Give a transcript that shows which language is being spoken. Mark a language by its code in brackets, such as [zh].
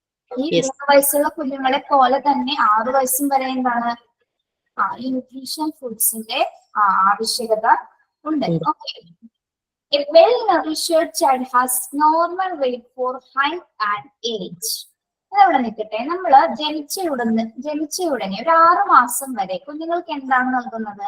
[ml] ഈ 3 വയസ്സുള്ള കുഞ്ഞുങ്ങളെ പോലെ തന്നെ 6 വയസ്സും വരെ എന്താണ് ഈ ന്യൂട്രീഷൻ ഫുഡ്സിന്റെ ആവശ്യകത ഉണ്ട്. [en] Okay, a well-nourished child has normal weight for height and age. [ml] അതവിടെ നിൽക്കട്ടെ. നമ്മള് ജനിച്ച ഉടനെ ഒരു 6 മാസം വരെ കുഞ്ഞുങ്ങൾക്ക് എന്താണ് നൽകുന്നത്?